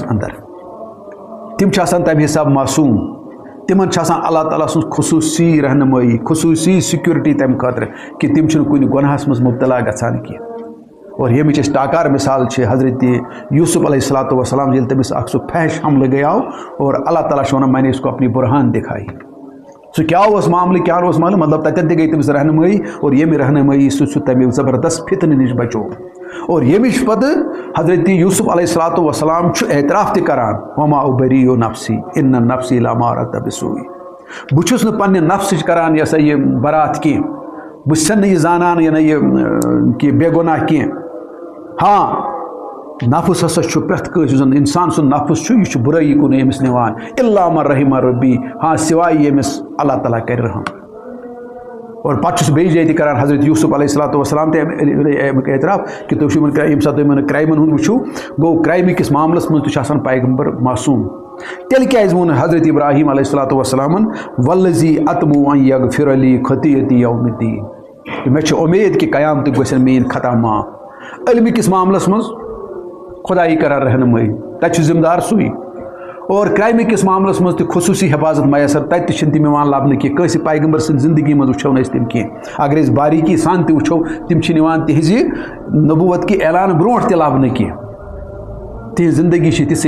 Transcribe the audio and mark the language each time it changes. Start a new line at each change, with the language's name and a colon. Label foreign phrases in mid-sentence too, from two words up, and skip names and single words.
Kashmiri: انٛدر تِم چھِ آسان تَمہِ حساب معصوٗم تِمن چھِ آسان اللہ تعالیٰ سٕنٛز خصوٗصی رہنمٲیی خصوٗصی سِکیورٹی تَمہِ خٲطرٕ کہِ تِم چھِنہٕ کُنہِ گۄناہس منٛز مُبتلا گژھان کینٛہہ اور ییٚمِچ اَسہِ ٹاکار مِثال چھِ حضرت یوٗسف
Arabic: علیہ الصلاۃ وسلام
Kashmiri: ییٚلہِ تٔمِس اکھ سُہ فحش حملہٕ گٔیاو اور اللہ تعالیٰ چھُ وَنان
Urdu: میں نے اس کو اپنی برہان دکھائی
Kashmiri: سُہ کیٛاہ اوس معاملہٕ کیٛاہ اوس معاملہٕ مطلب تَتٮ۪ن تہِ گٔے تٔمِس رہنمٲیی اور ییٚمہِ رہنمٲیی سۭتۍ سُہ تَمہِ زبردست فتنہٕ نِش بچو اور یمچ پتہ حضرت یوسف
Arabic: علیہ الصلوۃ والسلام
Kashmiri: اعتراف تہ کران
Arabic: وما ابری نفسی ان نفسی لامارۃ بسوء
Kashmiri: بہ چھس نہ پنہ نفسچ کران یہ سا یہ برات کی بہ چھس نہ یہ زانان یہ کہ بے گناہ کی ہاں نفس ہسا چھ پرٛٮ۪تھ کٲنٛسہِ زن انسان سُنٛد نفس چھُ یہِ چھُ برٲیی کُن أمِس نِوان
Arabic: الا من رحم ربی
Kashmiri: ہاں سوائے ییٚمِس اللہ تعالیٰ کرِ رحم اور پتہ چھُس بیٚیہِ جایہِ تہِ کران حضرت یوسف
Arabic: علیہ الصلوۃ والسلام
Kashmiri: تہِ امیُک اعتراف کہ تُہۍ چھِو ییٚمہِ ساتہٕ تُہۍ یِمن کرٛایمن ہُنٛد وٕچھِو گوٚو کرٛایمہِ کِس معاملس منٛز تہِ چھُ آسان پیغمبر معصوٗم تیٚلہِ کیٛازِ ووٚن حضرت ابراہیم
Arabic: علیہ الصلوۃ والسلامن والذی اطمع ان یغفر لی خطیئتی یوم الدین
Kashmiri: مےٚ چھِ اُمید کہ قیامتٕکۍ گژھن میٲنۍ خطا معاف علمہِ کِس معاملس منٛز خۄدایی کران رہنمٲیی تتہِ چھُ ذمہٕ دار سُے اور کرٛایمہِ کِس معاملس منٛز تہِ خصوٗصی حفاظت میسر تتہِ تہِ چھِنہٕ تِم یِوان لبنہٕ کینٛہہ کٲنٛسہِ پیغمبر سٕنٛدِ زندگی منٛز وٕچھو نہٕ أسۍ تِم کینٛہہ اگر أسۍ باریٖکی سان تہِ وٕچھو تِم چھِنہٕ یِوان تِہنٛزِ نبوت کہِ اعلان برونٛٹھ تہِ لبنہٕ کینٛہہ تِہنٛز زندگی چھِ تِژھٕے